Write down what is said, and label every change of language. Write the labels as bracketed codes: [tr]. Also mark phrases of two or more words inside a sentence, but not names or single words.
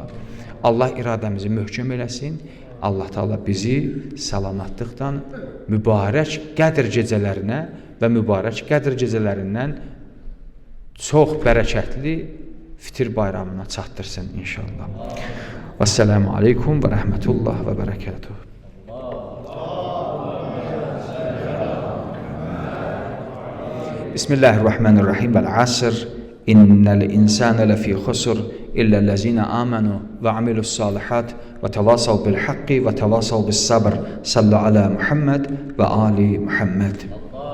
[az] Allah iradəmizi möhkəm eləsin. Allah Taala bizi salamatlıqdan mübarək qədr gecələrinə və mübarək qədr gecələrindən çox bərəkətli fitir bayramına çatdırsın inşallah. [ar] والسلام عليكم ورحمة الله وبركاته. بسم الله الرحمن الرحيم. والعصر. إن الإنسان لفي خسر إلا الذين آمنوا وعملوا الصالحات وتواصوا بالحق وتواصوا بالصبر. صلوا على محمد وآل محمد.